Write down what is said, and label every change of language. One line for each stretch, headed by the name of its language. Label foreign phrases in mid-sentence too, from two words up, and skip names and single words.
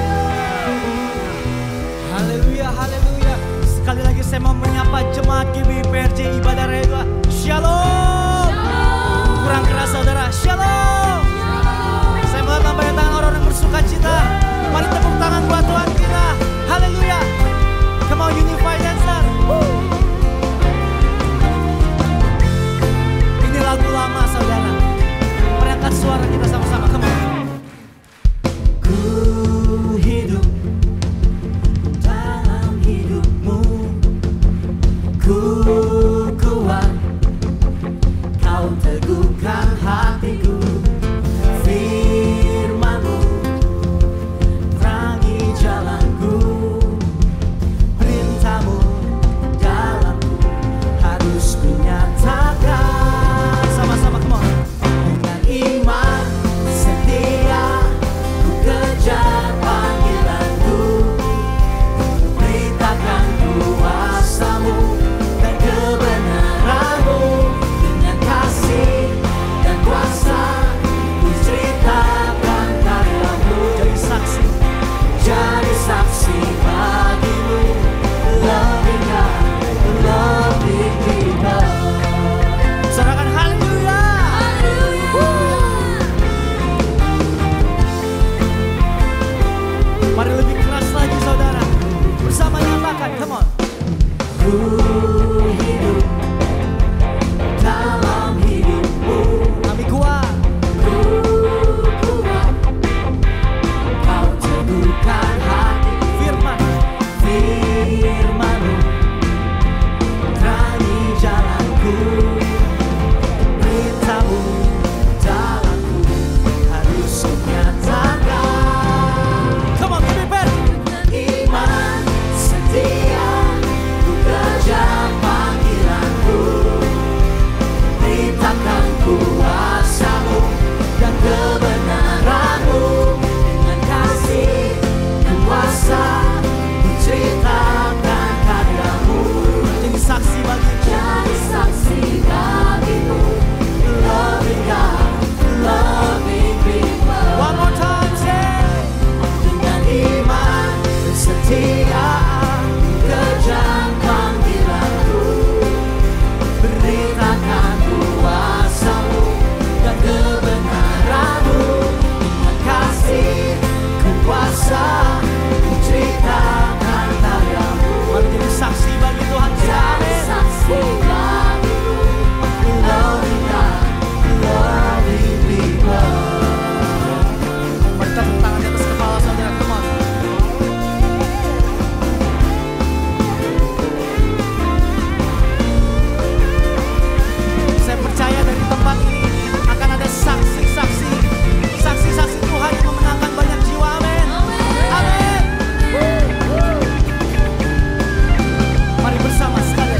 Indonesian: Haleluya, haleluya. Sekali lagi saya mau menyapa jemaat GBI-PRJ Ibadah Raya 2. Shalom. Kurang keras saudara. Shalom. Saya mau lambaikan tangan orang yang bersuka cita. Mari tepuk tangan buat Tuhan kita. Haleluya.
English: Come on, unify dancer.
Indonesian: Ini lagu lama saudara. Mari angkat suara kita sama-sama.
English: Come on.
Indonesian: Ku hidup dalam hidupmu, ku kuat, kau teguhkan hatiku. Firman-Mu terangi jalanku, perintah-Mu dalamku harus kunyatakan. Sama-sama,
English: come on.
Indonesian: Dengan iman setia ku kejar panggilanku, beritakan kuasa-Mu dan kebenaran-Mu. Dengan kasih dan kuasa ku ceritakan karya-Mu. Jadi saksi bagi-Mu.
English: Loving God, loving people.
Indonesian: Sorakan haleluya. Mari lebih keras lagi saudara. Bersama nyatakan,
English: come on.
Indonesian: Ku hidup dalam hidupmu. Kami kuat. Ku kuat. Kau teguhkan hati. Firman-Mu terangi jalanku. Berita-Mu dalamku harus kunyatakan.
English: Come on, prepare.
Indonesian: Iman setia ku kejar panggilanku, beritakan kuasa-Mu dan kebenaran-Mu. Dengan kasih dan kuasa ku ceritakan karya-Mu. Jadi saksi bagi-Mu. Jadi saksi bagi-Mu.
English: Loving God, loving people. One more time, say.
Indonesian: Dengan iman dan setia kejar panggilanku, beritakan kuasa-Mu dan kebenaran-Mu. Dengan kasih kuasa ku ceritakan karya-Mu. Mari jadi saksi bagi Tuhan kita. Jadi saksi bagi-Mu.
English: Loving God, loving people.
Indonesian: Mari tepuk tangan di atas kepala saudara,
English: come on.
Indonesian: Saya percaya dari tempat ini akan ada saksi-saksi Tuhan yang memenangkan banyak jiwa. Amin. Amin. Mari bersama sekalian.